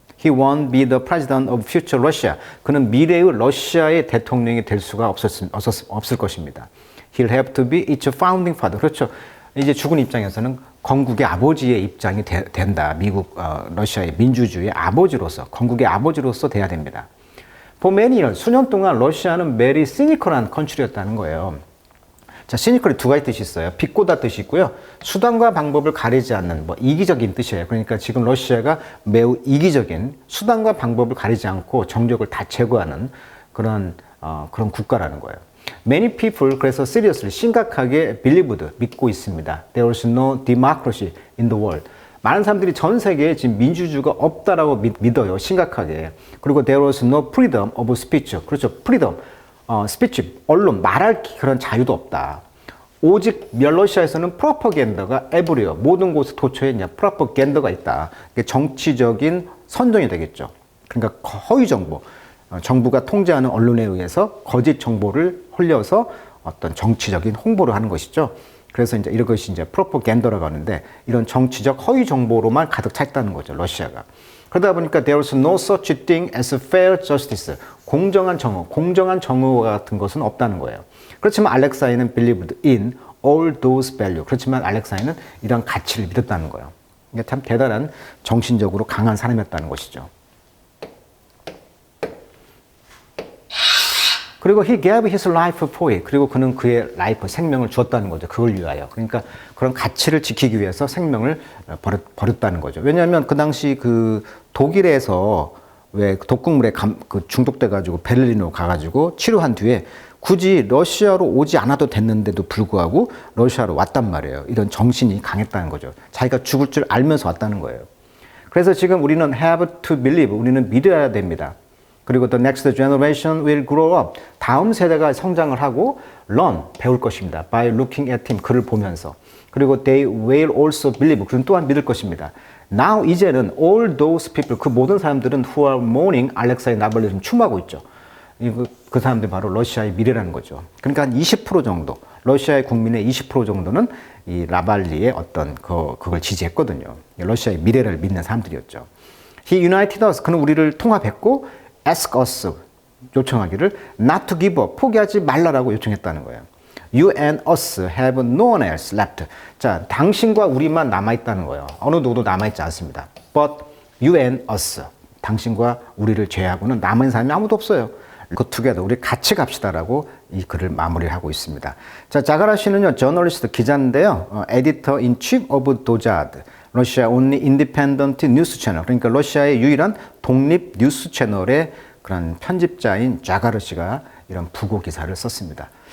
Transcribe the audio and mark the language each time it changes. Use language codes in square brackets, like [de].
[en] He won't be the president of future Russia. [ko] 그는 미래의 러시아의 대통령이 될 수가 없을 것입니다. [en] He'll have to be its founding father. [ko] 그렇죠. 이제 죽은 입장에서는 건국의 아버지의 입장이 된다. 러시아의 민주주의의 아버지로서, 건국의 아버지로서 돼야 됩니다. [en] For many years, [ko] 수년 동안 러시아는 very cynical한 컨트리였다는 거예요. 자, cynical이 두 가지 뜻이 있어요. 비꼬다 뜻이 있고요. 수단과 방법을 가리지 않는 이기적인 뜻이에요. 그러니까 지금 러시아가 매우 이기적인 수단과 방법을 가리지 않고 정적을 다 제거하는 그런 국가라는 거예요. [en] Many people [ko] 그래서 seriously 심각하게 believed 믿고 있습니다. [en] There was no democracy in the world. [ko] 많은 사람들이 전 세계에 지금 민주주의가 없다라고 믿어요. 심각하게. 그리고 [en] there was no freedom of speech. [ko] 그렇죠. freedom, speech, 언론, 말할 그런 자유도 없다. 오직 러시아에서는 프로파간다가 everywhere, 모든 곳에 도처에 이제 프로파간다가 있다. 이게 정치적인 선동이 되겠죠. 그러니까 허위 정보, 정부가 통제하는 언론에 의해서 거짓 정보를 흘려서 어떤 정치적인 홍보를 하는 것이죠. 그래서 이제 이런 것이 이제 프로파간다라고 하는데 이런 정치적 허위 정보로만 가득 차 있다는 거죠, 러시아가. 그러다 보니까 [en] there was no such thing as fair justice. [ko] 공정한 정의 같은 것은 없다는 거예요. 그렇지만 [en] 알렉사이는 believed in all those values. [ko] 그렇지만 알렉사이는 이런 가치를 믿었다는 거예요. 이게 참 대단한 정신적으로 강한 사람이었다는 것이죠. 그리고 [en] he gave his life for it. [ko] 그리고 그는 그의 라이프, 생명을 주었다는 거죠. 그걸 위하여. 그러니까 그런 가치를 지키기 위해서 생명을 버렸다는 거죠. 왜냐하면 그 당시 그 독일에서 왜 독극물에 중독돼가지고 베를린으로 가가지고 치료한 뒤에 굳이 러시아로 오지 않아도 됐는데도 불구하고 러시아로 왔단 말이에요. 이런 정신이 강했다는 거죠. 자기가 죽을 줄 알면서 왔다는 거예요. 그래서 지금 우리는 [en] have to believe, [ko] 우리는 믿어야 됩니다. 그리고 [en] the next generation will grow up. [ko] 다음 세대가 성장을 하고 learn, 배울 것입니다. [en] by looking at him, [ko] 그를 보면서. 그리고 [en] they will also believe, [ko] 그는 또한 믿을 것입니다. Now, 이제는 [en] all those people, [ko] 그 모든 사람들은 [en] who are mourning [ko] 알렉사이 나발리를 추모하고 있죠. 그 사람들이 바로 러시아의 미래라는 거죠. 그러니까 한 20% 정도, 러시아의 국민의 20% 정도는 이 나발리의 어떤 그걸 지지했거든요. 러시아의 미래를 믿는 사람들이었죠. [en] He united us, [ko] 그는 우리를 통합했고 [en] ask us, [ko] 요청하기를 [en] not to give up, [ko] 포기하지 말라라고 요청했다는 거예요. [en] You and us have no one else left. [ko] 자, 당신과 우리만 남아있다는 거예요. 어느 누구도 남아있지 않습니다. [en] But you and us, [ko] 당신과 우리를 제외하고는 남은 사람이 아무도 없어요. [en] Go together, [ko] 우리 같이 갑시다라고 이 글을 마무리를 하고 있습니다. 자, 자가라 씨는요, 저널리스트 기자인데요, 에디터 인 chief of 도자드, 러시아 [en] only independent news channel, [ko] 그러니까 러시아의 유일한 독립 뉴스 채널의 그런 편집자인 자가르 씨가 이런 부고 기사를 썼습니다.